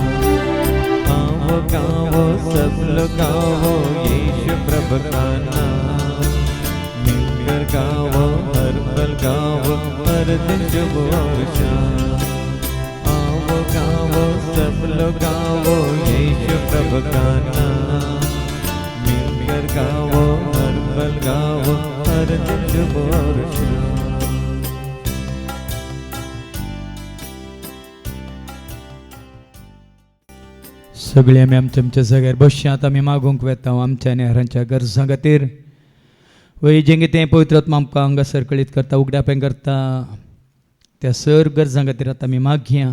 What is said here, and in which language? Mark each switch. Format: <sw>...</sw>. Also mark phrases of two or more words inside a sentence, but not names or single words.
<hi>आओ गाओ सब लोग गाओ यीशु प्रभु का नाम, मिलकर गाओ हर पल गाओ हर दिन शुभ और शाम। आओ गाओ सब लोग गाओ यीशु प्रभु का नाम, मिलकर गाओ हर पल गाओ हर दिन शुभ और शाम।</hi> <kok>सगळे आमी आमच्या जाग्यार बसचे आतां आमी मागूंक वेता आमच्या आनी हेरांच्या गरजां खातीर. वय जें कितें पवित्र आत्मा आमकां हांगासर कळीत करता उगडापें करता त्या सर गरजां खातीर आतां आमी मागया.</kok>